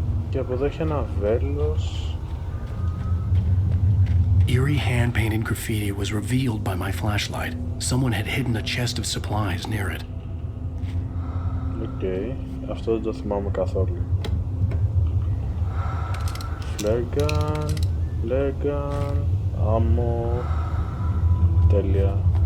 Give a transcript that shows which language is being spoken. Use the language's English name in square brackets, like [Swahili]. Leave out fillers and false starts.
[Greek] Και από εδώ έχει ένα βέλος. Η [English] eerie hand-painted graffiti was revealed by my flashlight. Someone had hidden a chest of supplies near it. [Greek] Οκ, αυτό δεν το θυμάμαι καθόλου. Flare gun, άμμο, τέλεια.